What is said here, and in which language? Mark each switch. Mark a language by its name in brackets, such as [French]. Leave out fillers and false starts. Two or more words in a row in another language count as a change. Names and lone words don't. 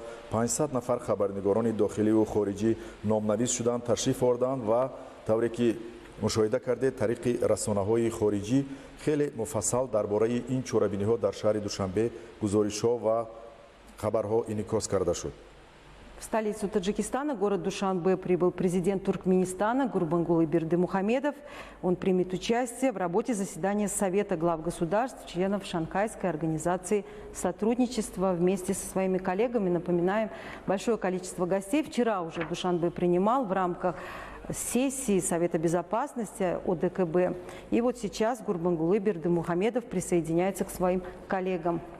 [Tajik] 500 нафар хабарнигорони дохиливу хориҷӣ номнавис шуданд, ташриф орданд ва тавре ки мушоҳида кардед, тариқи расонаҳои хориҷӣ хеле муфассал дар бораи ин чорабиниҳо дар шаҳри Душанбе гузоришҳо ва хабарҳо инъикос карда шуд. [Russian] В столицу Таджикистана, город Душанбе, прибыл президент Туркменистана Гурбангулы Бердимухамедов. Он примет участие в работе заседания Совета глав государств, членов Шанхайской организации сотрудничества вместе со своими коллегами. Напоминаем, большое количество гостей вчера уже Душанбе принимал в рамках сессии Совета безопасности ОДКБ. И вот сейчас Гурбангулы Бердимухамедов присоединяется к своим коллегам.